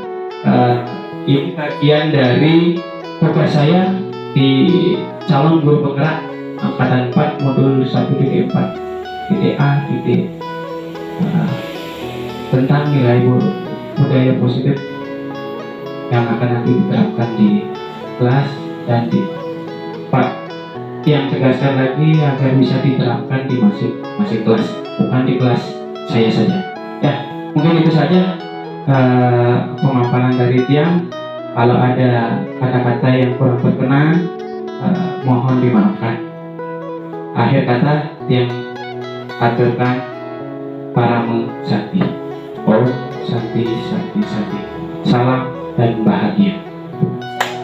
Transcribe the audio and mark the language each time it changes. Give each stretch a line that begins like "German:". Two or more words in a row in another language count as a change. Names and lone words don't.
Indonesian: Ini bagian dari tugas saya di calon guru penggerak angkatan 4 modul 1.4 titik A tentang nilai budaya positif yang akan nanti diterapkan di kelas dan di Pak yang tegaskan lagi agar bisa diterapkan di masing-masing kelas, bukan di kelas saya saja. Ya, mungkin itu saja pemaparan dari Tiang. Kalau ada kata-kata yang kurang berkenan, mohon dimaafkan. Akhir kata Tiang aturkan
Sanskrit: Paramo Sakti. Om Sakti Sakti Sakti.
Indonesian: Salam dan bahagia.